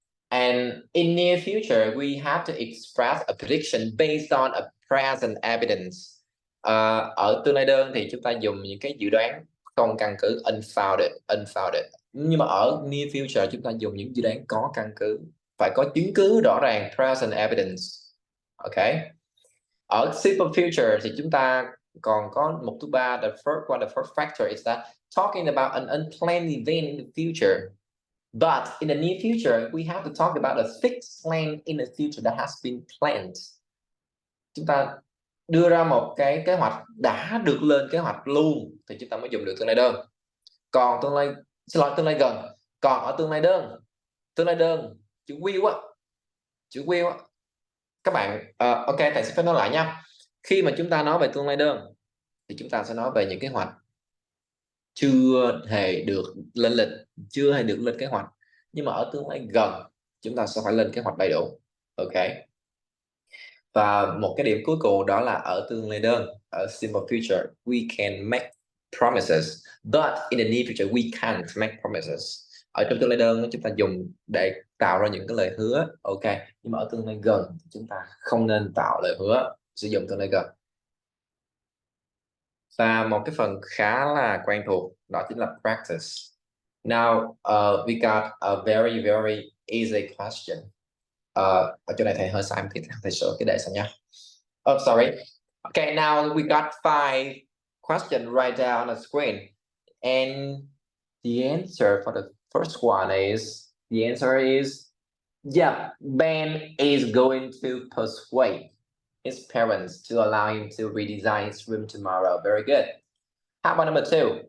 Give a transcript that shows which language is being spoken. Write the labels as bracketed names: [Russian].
[English] And in near future, we have to express a prediction based on a present evidence. [Vietnamese] Ở tương lai đơn thì chúng ta dùng những cái dự đoán không căn cứ, unfounded. Nhưng mà ở near future chúng ta dùng những dự đoán có căn cứ, phải có chứng cứ rõ ràng, present evidence. Ok. Ở simple future thì chúng ta còn có một thứ ba, [English] the first factor is that talking about an unplanned event in the future. But in the near future, we have to talk about a fixed plan in the future that has been planned. [Vietnamese] Chúng ta đưa ra một cái kế hoạch đã được lên kế hoạch luôn thì chúng ta mới dùng được tương lai đơn. Còn tương lai gần. Còn ở tương lai đơn chữ will á, các bạn ok, thầy sẽ phải nói lại nha. Khi mà chúng ta nói về tương lai đơn thì chúng ta sẽ nói về những kế hoạch chưa hề được lên lịch, chưa hề được lên kế hoạch. Nhưng mà ở tương lai gần chúng ta sẽ phải lên kế hoạch đầy đủ. Ok. Và một cái điểm cuối cùng đó là ở tương lai đơn, [English] ở simple future, we can make promises, but in the near future we can't make promises. [Vietnamese] Ở trong tương lai đơn chúng ta dùng để tạo ra những cái lời hứa, ok, nhưng mà ở tương lai gần chúng ta không nên tạo lời hứa, sử dụng tương lai gần. Và một cái phần khá là quen thuộc đó chính là practice. [English] Now we got a very very easy question. [Vietnamese] Ở chỗ này thầy hơi sai thì thầy sửa cái đề sau nha. [English] Oh, sorry. Okay, now we got 5 questions right there on the screen, and the answer for the first one is, the answer is, yeah, Ben is going to persuade his parents to allow him to redesign his room tomorrow. Very good. How about number 2?